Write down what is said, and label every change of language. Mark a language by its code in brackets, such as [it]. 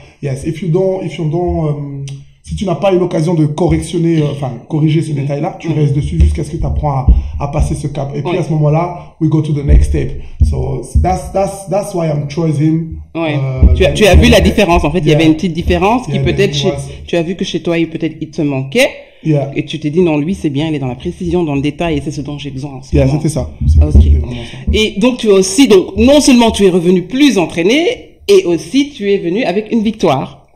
[en] Yes, if you don't, [fr] si tu n'as pas eu l'occasion de corriger ce détail-là, tu restes dessus jusqu'à ce que tu apprends à passer ce cap. Et puis à ce moment-là, [en] we go to the next step. So that's why I'm choosing him. [fr] Tu as vu la différence, en fait, il y avait une petite différence qui peut-être tu as vu que chez toi, il te manquait. Yeah. Et tu t'es dit, non, lui, c'est bien, il est dans la précision, dans le détail, et c'est ce dont j'ai besoin en ce moment. C'était ça. Okay. Et donc, tu as aussi, non seulement tu es revenu plus entraîné, et aussi tu es venu avec une victoire.